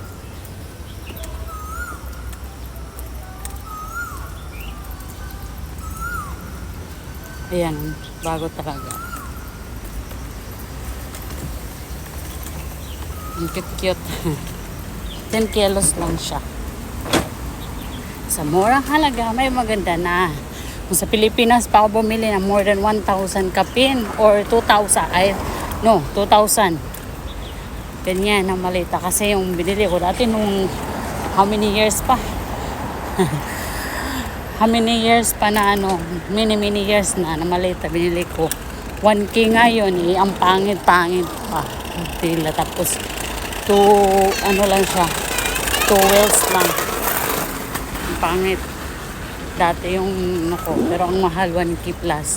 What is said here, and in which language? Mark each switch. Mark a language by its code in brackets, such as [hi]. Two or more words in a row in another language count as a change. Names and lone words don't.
[tl] Ayan, bago talaga. Ang cute-cute. 10 kilos lang siya. Sa murang halaga, may maganda na. Kung sa Pilipinas pa ako bumili na [en] more than 1,000 [tl] kapin or 2,000. 2,000. Ganyan ang malita. Kasi yung binili ko dati nung [en] how many years [tl] pa? [en] How many years [tl] pa na [en] many years [tl] na malita binili ko. 1K ngayon ang pangit-pangit pa. Tila tapos lang siya. 2 wheels lang. Ang pangit. Dati yung pero ang mahal 1K plus.